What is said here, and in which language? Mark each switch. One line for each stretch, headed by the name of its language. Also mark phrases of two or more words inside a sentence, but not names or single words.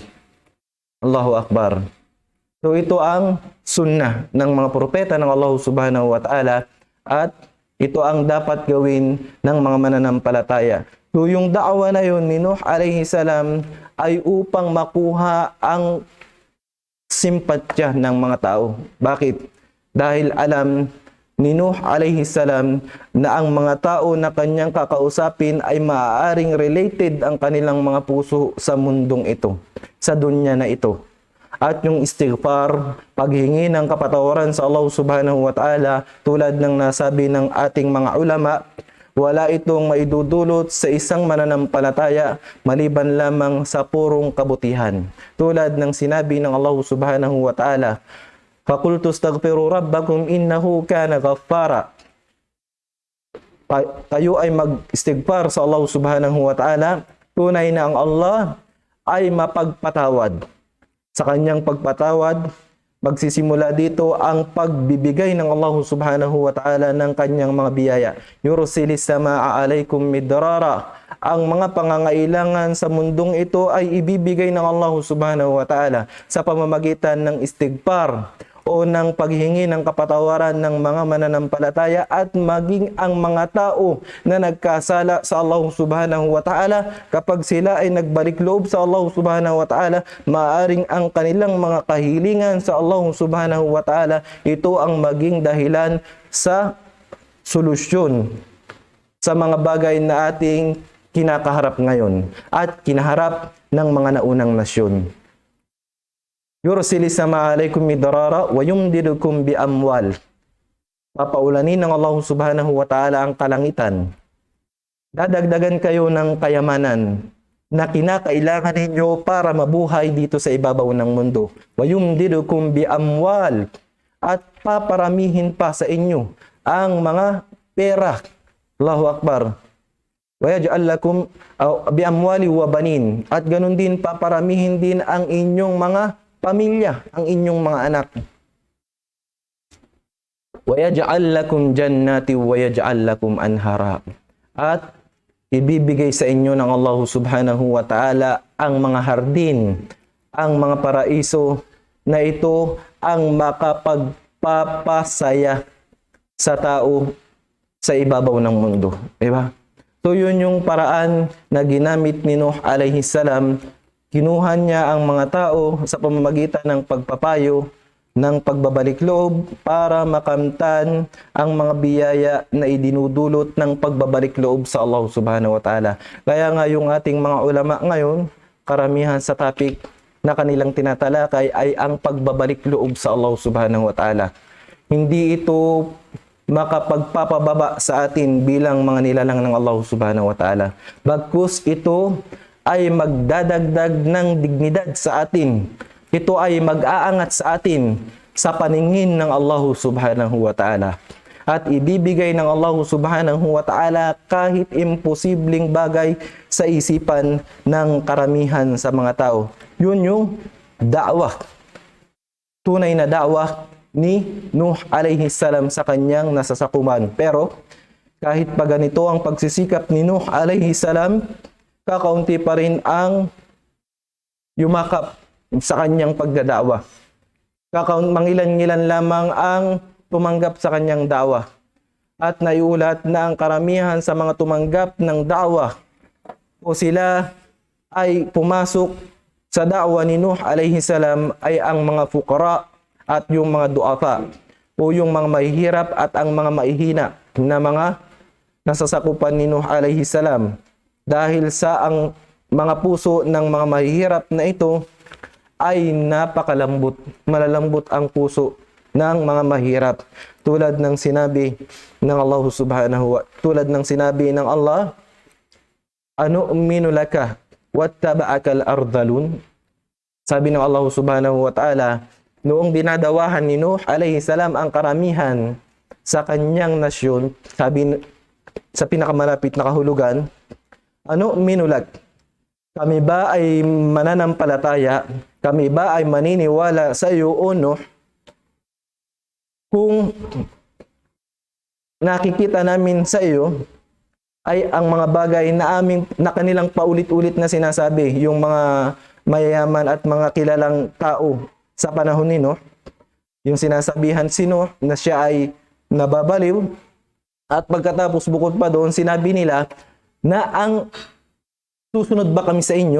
Arabic: الله أكبر.
Filipino: So ito ang sunnah ng mga propeta ng
Arabic: الله سبحانه وتعالى,
Filipino: at ito ang dapat gawin ng mga mananampalataya. So yung da'wa na yun ni Nuh
Arabic: عليه السلام
Filipino: ay upang makuha ang simpatya ng mga tao. Bakit? Dahil alam ni Nuh
Arabic: عليه السلام
Filipino: na ang mga tao na kanyang kakausapin ay maaaring related ang kanilang mga puso sa mundong ito, sa dunya na ito. At yung istighfar, paghingi ng kapatawaran sa
Arabic: الله سبحانه وتعالى,
Filipino: tulad ng nasabi ng ating mga ulama, wala itong maidudulot sa isang mananampalataya maliban lamang sa purong kabutihan. Tulad ng sinabi ng
Arabic: الله سبحانه وتعالى, فَقُلْتُ اسْتَغْفِرُوا رَبَّكُمْ إِنَّهُ كَانَ غَفَّارًا.
Filipino: Tayo ay mag-istighfar sa
Arabic: الله سبحانه وتعالى,
Filipino: tunay na ang Allah ay mapagpatawad. Sa kanyang pagpatawad magsisimula dito ang pagbibigay ng
Arabic: الله سبحانه وتعالى
Filipino: ng kanyang mga biyaya.
Arabic: يرسل السماء عليكم مدرارا.
Filipino: Ang mga pangangailangan sa mundong ito ay ibibigay ng
Arabic: الله سبحانه وتعالى
Filipino: sa pamamagitan ng istighfar o ng paghingi ng kapatawaran ng mga mananampalataya at maging ang mga tao na nagkasala sa
Arabic: الله سبحانه وتعالى,
Filipino: kapag sila ay nagbalik loob sa
Arabic: الله سبحانه وتعالى,
Filipino: maaring ang kanilang mga kahilingan sa
Arabic: الله سبحانه وتعالى,
Filipino: ito ang maging dahilan sa solusyon sa mga bagay na ating kinakaharap ngayon at kinaharap ng mga naunang nasyon.
Arabic: يرسل السماء عليكم مدرارا ويمددكم بأموال.
Filipino: Papaulanin ng
Arabic: الله سبحانه وتعالى
Filipino: ang kalangitan. Dadagdagan kayo ng kayamanan na kinakailangan ninyo para mabuhay dito sa ibabaw ng mundo.
Arabic: ويمددكم بأموال.
Filipino: At paparamihin pa sa inyo ang mga pera.
Arabic: الله أكبر. ويجعل لكم بأموال وبنين.
Filipino: At ganun din paparamihin din ang inyong mga pamilya, ang inyong mga anak.
Arabic: ويجعل لكم جنات ويجعل لكم أنهارا.
Filipino: At ibibigay sa inyo ng
Arabic: الله سبحانه وتعالى
Filipino: ang mga hardin, ang mga paraiso na ito ang makapagpapasaya sa tao sa ibabaw ng mundo. Diba? So yun yung paraan na ginamit ni Nuh
Arabic: عليه السلام.
Filipino: Kinuha niya ang mga tao sa pamamagitan ng pagpapayo, ng pagbabalik loob para makamtan ang mga biyaya na idinudulot ng pagbabalik loob sa
Arabic: الله سبحانه وتعالى.
Filipino: Kaya nga yung ating mga ulama ngayon, karamihan sa topic na kanilang tinatalakay ay ang pagbabalik loob sa
Arabic: الله سبحانه وتعالى.
Filipino: Hindi ito makapagpapababa sa atin bilang mga nilalang ng
Arabic: الله سبحانه وتعالى.
Filipino: Bagkus ito ay magdadagdag ng dignidad sa atin. Ito ay mag-aangat sa atin sa paningin ng
Arabic: الله سبحانه وتعالى.
Filipino: At ibibigay ng
Arabic: الله سبحانه وتعالى
Filipino: kahit imposibleng bagay sa isipan ng karamihan sa mga tao. Yun yung da'wah. Tunay na da'wah ni Nuh
Arabic: عليه السلام
Filipino: sa kanyang nasasakupan. Pero kahit pa ganito ang pagsisikap ni Nuh
Arabic: عليه السلام,
Filipino: kakaunti pa rin ang yumakap sa kanyang pagdadawa. Mangilan-ngilan lamang ang tumanggap sa kanyang dawa. At naiulat na ang karamihan sa mga tumanggap ng dawa o sila ay pumasok sa dawa ni Nuh
Arabic: عليه السلام
Filipino: ay ang mga fuqara at yung mga du'afa o yung mga mahihirap at ang mga maihina na mga nasasakupan ni Nuh
Arabic: عليه السلام.
Filipino: Dahil sa ang mga puso ng mga mahihirap na ito ay napakalambot, malalambot ang puso ng mga mahirap. Tulad ng sinabi ng
Arabic: الله سبحانه و
Filipino: tulad ng sinabi ng Allah,
Arabic: أنؤمن لك واتبعك الأرذلون.
Filipino: Sabi ng
Arabic: الله سبحانه وتعالى,
Filipino: noong dinadawahan ni Nuh
Arabic: عليه السلام
Filipino: ang karamihan sa kanyang nasyon, sabi sa pinakamalapit na kahulugan, ano minulag? Kami ba ay mananampalataya? Kami ba ay maniniwala sa iyo o Nuh? Kung nakikita namin sa iyo ay ang mga bagay na kanilang paulit-ulit na sinasabi, yung mga mayayaman at mga kilalang tao sa panahon ni Nuh, yung sinasabihan si Nuh na siya ay nababaliw, at pagkatapos bukod pa doon, sinabi nila na ang susunod ba kami sa inyo?